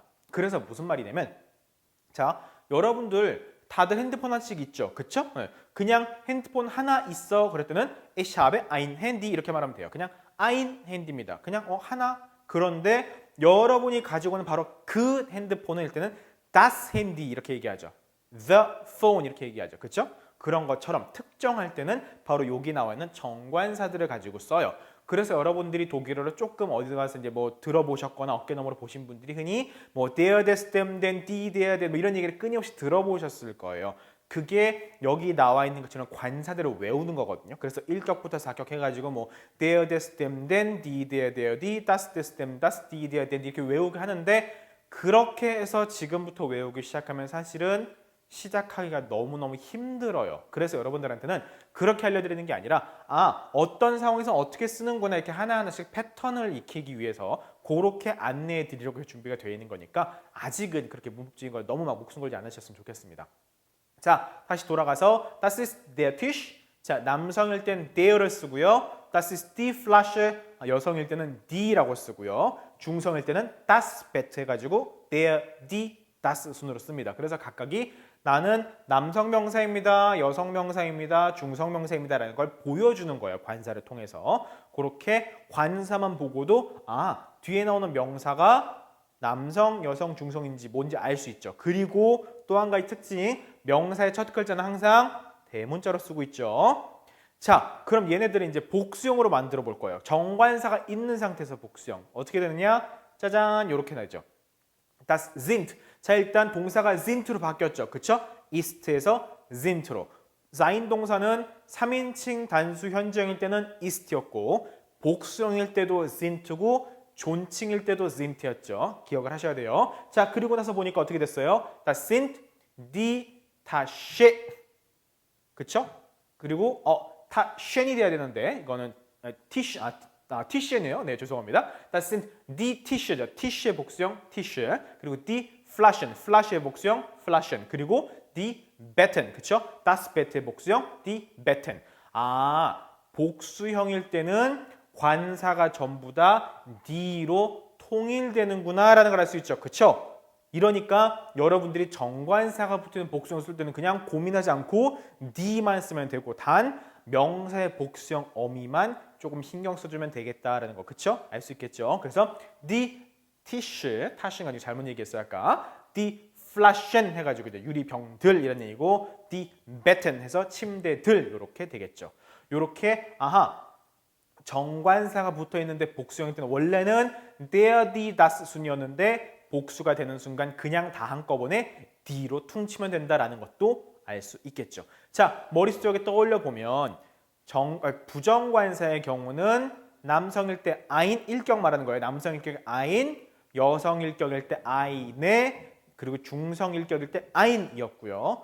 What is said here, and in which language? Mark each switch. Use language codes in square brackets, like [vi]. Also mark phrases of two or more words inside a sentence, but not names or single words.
[ko] 그래서 무슨 말이냐면 자 여러분들 다들 핸드폰 하나씩 있죠. 그쵸? 네. 그냥 핸드폰 하나 있어 그럴 때는 [de] Ich habe ein Handy [ko] 이렇게 말하면 돼요. 그냥 [de] ein Handy [ko] 입니다. 그냥 하나 그런데 여러분이 가지고 있는 바로 그 핸드폰일 때는 [de] das Handy [ko] 이렇게 얘기하죠. [en] The phone [ko] 이렇게 얘기하죠. 그쵸? 그런 것처럼 특정할 때는 바로 여기 나와 있는 정관사들을 가지고 써요. 그래서 여러분들이 독일어를 조금 어디 가서 이제 뭐 들어보셨거나 어깨너머로 보신 분들이 흔히 뭐 [de] der, des, dem, den, die, der, der [ko] 뭐 이런 얘기를 끊임없이 들어보셨을 거예요. 그게 여기 나와 있는 것처럼 관사대로 외우는 거거든요. 그래서 1격부터 4격 해가지고 뭐 [de] der, des, dem, den, die, der, der, die, das, des, dem, das, die, der, den [ko] 이렇게 외우게 하는데 그렇게 해서 지금부터 외우기 시작하면 사실은 시작하기가 너무너무 힘들어요. 그래서 여러분들한테는 그렇게 알려드리는 게 아니라 아 어떤 상황에서 어떻게 쓰는구나 이렇게 하나하나씩 패턴을 익히기 위해서 그렇게 안내해 드리려고 준비가 되어 있는 거니까 아직은 그렇게 문법적인 걸 너무 막 목숨 걸지 않으셨으면 좋겠습니다. 자 다시 돌아가서 [de] Das ist der Tisch. [ko] 자 남성일 땐 der를 쓰고요. [de] Das ist die Flasche. [ko] 여성일 때는 die라고 쓰고요. 중성일 때는 [de] das Bett [ko] 해가지고 [de] der, die, das [ko] 순으로 씁니다. 그래서 각각이 나는 남성 명사입니다. 여성 명사입니다. 중성 명사입니다. 라는 걸 보여주는 거예요. 관사를 통해서. 그렇게 관사만 보고도 아 뒤에 나오는 명사가 남성, 여성, 중성인지 뭔지 알 수 있죠. 그리고 또 한 가지 특징 명사의 첫 글자는 항상 대문자로 쓰고 있죠. 자 그럼 얘네들은 이제 복수형으로 만들어 볼 거예요. 정관사가 있는 상태에서 복수형. 어떻게 되느냐? 짜잔 이렇게 나죠. [de] Das sind. [ko] 자 일단 동사가 sind로 바뀌었죠. 그쵸? ist에서 sind로. sein 동사는 3인칭 단수 현재형일 때는 ist였고 복수형일 때도 sind고 존칭일 때도 sind였죠. 기억을 하셔야 돼요. 자 그리고 나서 보니까 어떻게 됐어요? [de] Das sind die Tasche. [ko] 그쵸? 그리고 Taschen이 돼야 되는데 이거는 Tisch네요. 네, 죄송합니다. [de] Das sind die Tische죠. [ko] Tisch의 복수형 Tische. 그리고 [de] die Flaschen, [ko] Flasch의 복수형 Flaschen. 그리고 [de] die Betten, [ko] 그쵸? [de] Das Bett [ko] 의 복수형 [de] die Betten. [ko] 아, 복수형일 때는 관사가 전부 다 die로 통일되는구나라는 걸 알 수 있죠. 그쵸? 이러니까 여러분들이 정관사가 붙는 복수형 쓸 때는 그냥 고민하지 않고 die만 쓰면 되고 단 명사의 복수형 어미만 조금 신경 써주면 되겠다라는 거, 그쵸? 알 수 있겠죠? 그래서 [de] die Tische, [ko] 타시는 가지고 잘못 얘기했어요 아까. [de] die Flaschen [ko] 해가지고 이제 유리병들 이런 얘기고, [de] die Betten [ko] 해서 침대들 이렇게 되겠죠. 이렇게 정관사가 붙어 있는데 복수형일 때는 원래는 [de] der, die, das [ko] 순이었는데 복수가 되는 순간 그냥 다 한꺼번에 d로 퉁치면 된다라는 것도 알 수 있겠죠. 자, 머릿속에 떠올려 보면 부정관사의 경우는 남성일 때 ein 일격 말하는 거예요. 남성일 때 ein, 여성일격일 때 eine, 그리고 중성일격일 때 ein이었고요.